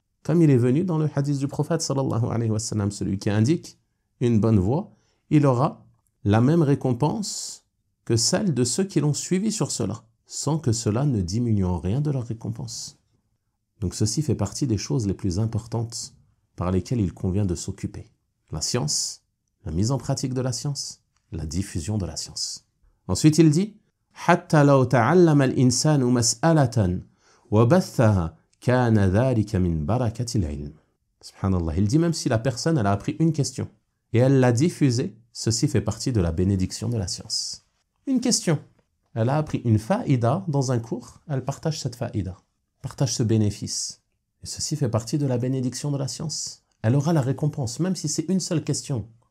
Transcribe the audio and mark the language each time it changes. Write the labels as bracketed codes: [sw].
[fr] Comme il est venu dans le hadith du prophète, sallallahu alayhi wa sallam, celui qui indique une bonne voie, il aura la même récompense que celle de ceux qui l'ont suivi sur cela, sans que cela ne diminue en rien de leur récompense. Donc ceci fait partie des choses les plus importantes par lesquelles il convient de s'occuper. La science, la mise en pratique de la science, la diffusion de la science. Ensuite il dit [ar] حتى لو تعلم الإنسان مسألة وبثها كان ذلك من بركة العلم. [fr] Subhanallah, il dit même si la personne elle a appris une question et elle l'a diffusée, ceci fait partie de la bénédiction de la science. Une question. Elle a appris une faïda dans un cours, elle partage cette faïda, partage ce bénéfice. Et ceci fait partie de la bénédiction de la science. Elle aura la récompense, même si c'est une seule question.